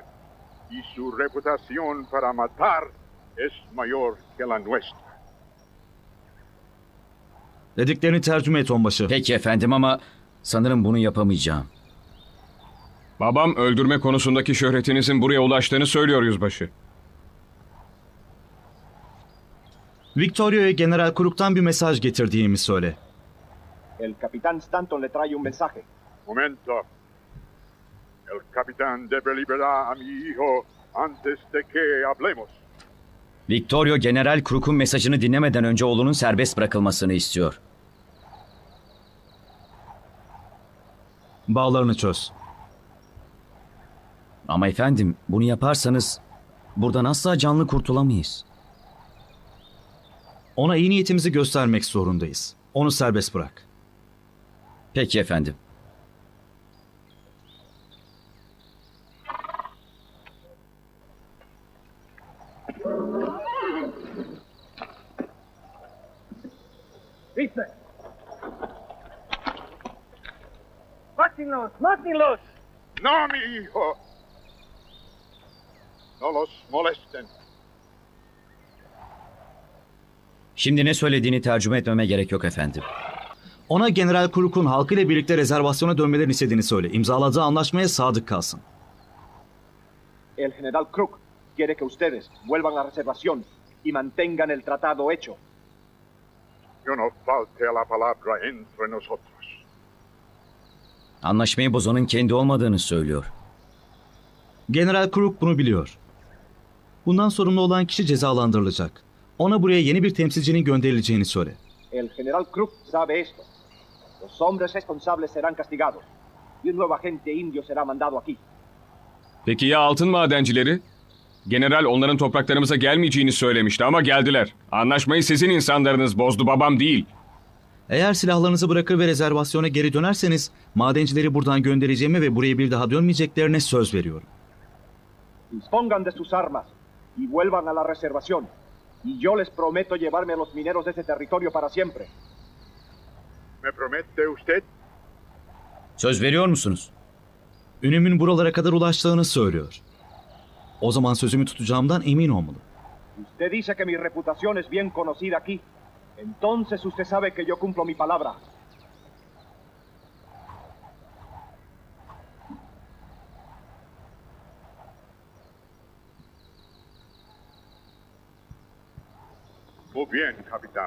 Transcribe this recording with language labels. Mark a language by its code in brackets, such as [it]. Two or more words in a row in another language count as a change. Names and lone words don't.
[es] Y su reputación para matar es mayor que la nuestra. [tr] Dediklerini tercüme et onbaşı. Peki efendim ama sanırım bunu yapamayacağım. Babam öldürme konusundaki şöhretinizin buraya ulaştığını söylüyor Yüzbaşı. Victoria'ya General Crook'tan bir mesaj getirdiğimi söyle. [es] El capitán Stanton le trae un mensaje. Momento. El capitán debe liberar a mi hijo antes de que hablemos. [tr] Victorio General Crook'un mesajını dinlemeden önce oğlunun serbest bırakılmasını istiyor. Bağlarını çöz. Ama efendim bunu yaparsanız buradan asla canlı kurtulamayız. Ona iyi niyetimizi göstermek zorundayız. Onu serbest bırak. Peki efendim. [es] ¿Viste? ¡Mátenlos! ¡Mátenlos! No, mi hijo. No los molesten. [tr] Şimdi ne söylediğini tercüme etmeme gerek yok efendim. Ona General Crook'un halkıyla birlikte rezervasyona dönmelerini istediğini söyle. İmzaladığı anlaşmaya sadık kalsın. [es] El general Crook quiere que ustedes vuelvan a la reservación y mantengan el tratado hecho. Yo no falte a la palabra entre nosotros. [tr] Anlaşmayı bozanın kendi olmadığını söylüyor. General Crook bunu biliyor. Bundan sorumlu olan kişi cezalandırılacak. Ona buraya yeni bir temsilcinin gönderileceğini söyle. [es] El general Crook sabe esto. Los hombres responsables serán castigados y un nuevo agente indio será mandado aquí. [tr] Peki ya altın madencileri? General onların topraklarımıza gelmeyeceğini söylemişti ama geldiler. Anlaşmayı sizin insanlarınız bozdu, babam değil. Eğer silahlarınızı bırakır ve rezervasyona geri dönerseniz madencileri buradan göndereceğime ve buraya bir daha dönmeyeceklerine söz veriyorum. [es] Dispongan de sus armas y vuelvan a la reservación. Y yo les prometo llevarme a los mineros de ese territorio para siempre. ¿Me promete usted? [tr] Söz veriyor musunuz? Ünümün buralara kadar ulaştığını söylüyor. O zaman sözümü tutacağımdan emin olmalı. [es] Usted dice que mi reputación es bien conocida aquí. Entonces usted sabe que yo cumplo mi palabra. Muy bien, capitán.